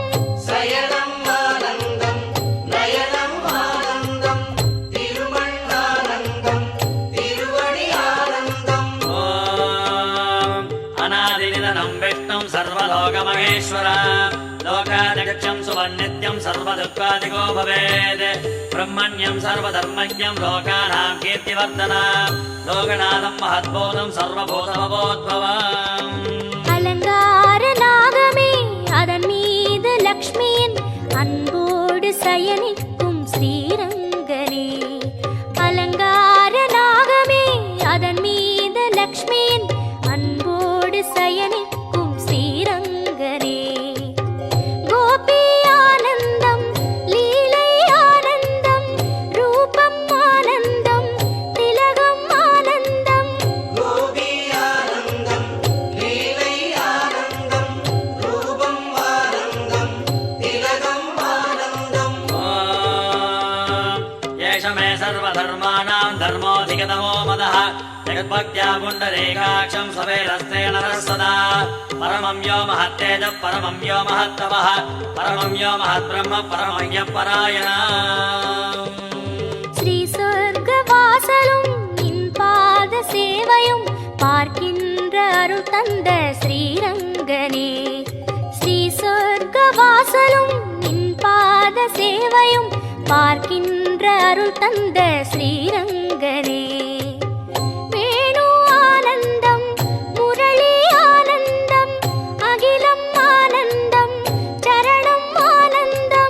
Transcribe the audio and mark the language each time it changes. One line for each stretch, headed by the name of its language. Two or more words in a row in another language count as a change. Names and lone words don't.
Tamil: சயனம் ஆனந்தம் நயனம் ஆனந்தம் திருமண் ஆனந்தம் திருவடி ஆனந்தம்
Sanskrit: ओम् अनादिनिधनं विष्णुं सर्वलोकमहेश्वर लोकाध्यक्षं सुवन्नित्यं सर्वदुःखादिको भवेत् ब्रह्मण्यं सर्वधर्मज्ञं लोकानां कीर्तिवर्धना लोकनाथं महद्भूतं सर्वभूतमभूद्भवम्
Tamil: அலங்கார நாகமே அதன் மீது லக்ஷ்மியின் அன்போடு சயனிக்கும் ஸ்ரீரங்கனே அலங்கார நாகமே அதன் மீது லக்ஷ்மியின் அன்போடு சயனிக்கும் ஸ்ரீரங்கனே கோபி ஆனந்தம் லீலை ஆனந்தம் ரூபம் ஆனந்தம் திலகம் ஆனந்தம் கோபி ஆனந்தம் லீலை ஆனந்தம் ரூபம் ஆனந்தம் திலகம் ஆனந்தம்
Sanskrit: ओम् एष मे सर्वधर्माणां धर्मोऽधिगतमो मदः जगद्भक्त्या पुण्डरीकाक्षं सवेरस्ते नरः सदा परमं यो महत्तेजः परमं यो महत्तपः परमं यो महद्ब्रह्म परमं यः परायणः
Tamil: ஸ்ரீ சொர்க்க வாசலும் நின் பாத சேவையும் பார்க்கின்ற அருள் தந்த ஸ்ரீரங்கனே ஸ்ரீ சொர்க்க வாசலும் நின் பாத சேவையும் பார்க்கின்ற அருள் தந்த ஸ்ரீரங்கனே வேணு ஆனந்தம் முரளி ஆனந்தம் அகிலம் ஆனந்தம் சரணம் ஆனந்தம்